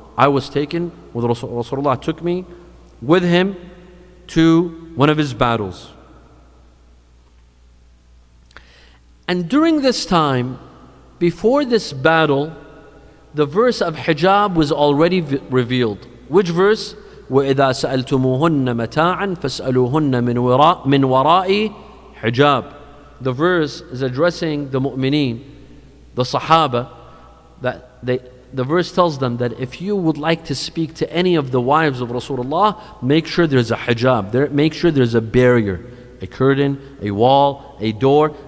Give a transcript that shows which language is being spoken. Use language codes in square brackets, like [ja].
[en] I was taken with Rasulullah, took me with him to one of his battles. And during this time, before this battle, the verse of hijab was already revealed. Which verse? [ar] وَإِذَا سَأَلْتُمُوهُنَّ مَتَاعًا فَاسْأَلُوهُنَّ مِنْ وَرَاءِ hijab. [en] The verse is addressing the mu'mineen, the Sahaba, that the verse tells them that if you would like to speak to any of the wives of Rasulullah, make sure there's a hijab, make sure there's a barrier, a curtain, a wall, a door.